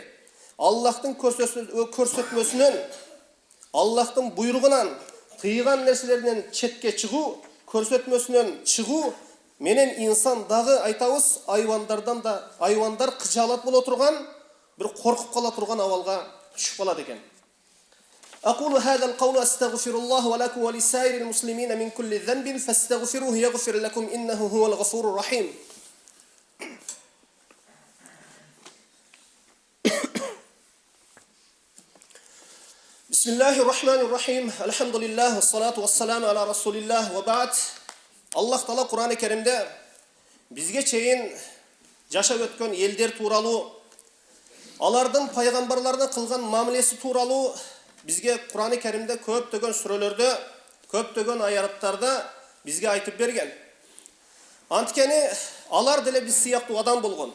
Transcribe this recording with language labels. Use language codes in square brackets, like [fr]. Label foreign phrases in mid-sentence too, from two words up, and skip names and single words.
[ky] Аллахтын көрсөтмөсүнөн, Аллахтын буйругунан тыйган нерселерден четке чыгуу, көрсөтмөсүнөн чыгуу менен инсан дагы айтабыз айвандар кыжаалат боло турган, бир коркуп кала турган абалга түшүп калат экен. [ar] أقول هذا القول أستغفر الله ولكم ولسائر المسلمين من كل ذنب فاستغفروه يغفر لكم إنه هو الغفور الرحيم. بسم الله الرحمن الرحيم. الحمد لله والصلاة والسلام على رسول الله وبعد. [ky] Allah Taala Kur'an-ı Kerim'de bizge çeyin жашап өткөн элдер тууралуу, алардын пайгамбарларына кылган мамилеси тууралуу бизге Kur'an-ы Kerim'de көптөгөн сүрөлөрдө, көптөгөн аяттарда бизге айтып берген. Анткени алар деле биз сыяктуу адам болгон.